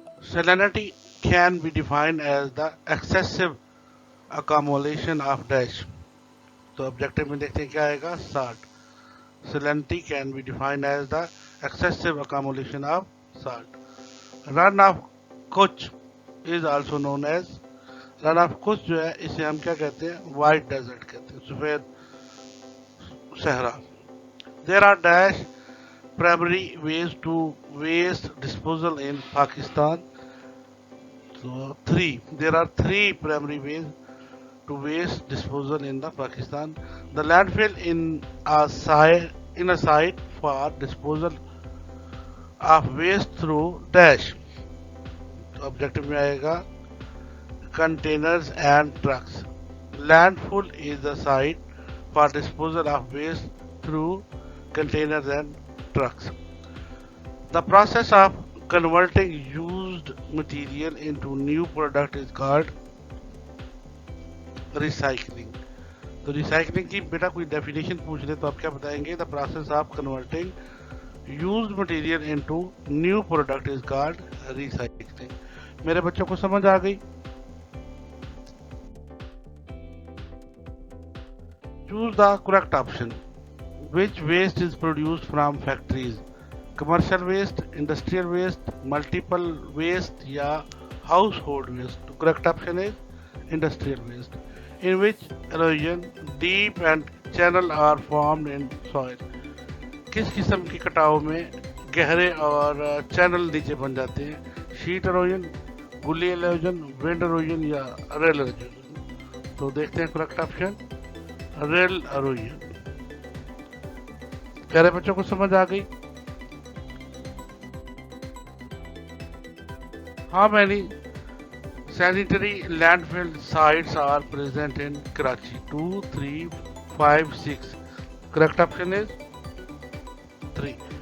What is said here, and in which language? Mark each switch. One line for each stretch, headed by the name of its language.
English: Salinity can be defined as the excessive accumulation of dash।
Hindi: तो objective में देखते हैं क्या आएगा, salt।
English: Salinity can be defined as the excessive accumulation of salt। Run of Kutch is also known as,
Hindi: run of कुछ जो है इसे हम क्या कहते हैं, वाइट डेजर्ट कहते हैं, सफेद सहरा।
English: There are dash primary ways to waste disposal in Pakistan. So there are three primary ways to waste disposal in the Pakistan. The landfill in a site for disposal of waste through dash।
Hindi: तो objective में आएगा
English: containers and trucks। Landfill is the site for disposal of waste through containers and trucks। The process of converting used material into new product is called recycling।
Hindi: तो recycling की बेटा कोई definition पूछ ले तो आप क्या बताएंगे,
English: the process of converting used material into new product is called recycling।
Hindi: मेरे बच्चों को समझ आ गई?
English: Choose the correct option। Which waste is produced from factories? Commercial waste, industrial waste, multiple waste या household waste? The correct option is industrial waste। In which erosion deep and channel are formed in soil?
Hindi: किस किस्म की कटाव में गहरे और channel नीचे बन जाते हैं?
English: Sheet erosion, gully erosion, wind erosion या rill erosion?
Hindi: तो देखते हैं करेक्ट ऑप्शन रेल erosion। प्यारे बच्चों को समझ आ गई?
English: How many sanitary landfill sites are present in Karachi? 2, 3, 5, 6। Correct option is 3।